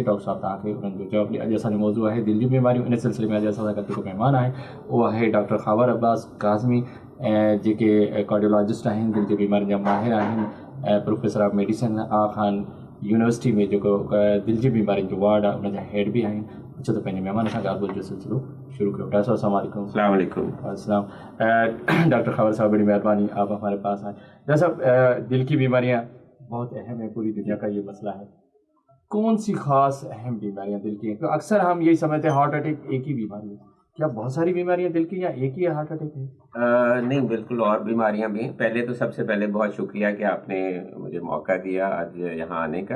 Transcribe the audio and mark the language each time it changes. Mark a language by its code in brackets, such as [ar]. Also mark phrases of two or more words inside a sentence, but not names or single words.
[sd] डॉक्टर साहिबु तव्हांखे उन्हनि जो जवाबु ॾिए। अॼु असांजो मौज़ू आहे दिलि जूं बीमारियूं। इन सिलसिले में अॼु असां सां गॾु जेको महिमान आहे उहो आहे डॉक्टर ख़ावर अब्बास काज़मी, ऐं जेके कार्डियोलॉजिस्ट आहिनि, दिलि जी बीमारियुनि जा माहिर आहिनि, ऐं [en] Professor of Medicine [sd] आगा खान यूनिवर्सिटी में जेको दिलि जी बीमारियुनि जो वार्ड आहे उनजा हेड बि आहिनि। अचो त पंहिंजे महिमान सां ॻाल्हि ॿोल्हि जो सिलसिलो शुरू कयो। [ur] ڈاکٹر صاحب [ar] السلام علیکم. السلام علیکم. अस्सलाम। [ur] ڈاکٹر خاور صاحب، بڑی مہربانی آپ ہمارے پاس آئے۔ ڈاکٹر صاحب، دل کی بیماریاں بہت اہم ہے، پوری دنیا کا یہ مسئلہ ہے. کون سی خاص اہم بیماریاں دل کی ہیں؟ تو اکثر ہم یہی سمجھتے ہیں [en] heart attack [ur] ایک ہی بیماری ہے، کیا بہت ساری بیماریاں دل کی یا ایک ہی [en] heart attack [ur] ہے? نہیں، بالکل اور بیماریاں بھی ہیں۔ پہلے تو سب سے پہلے بہت شکریہ کہ آپ نے مجھے موقع دیا آج یہاں آنے کا.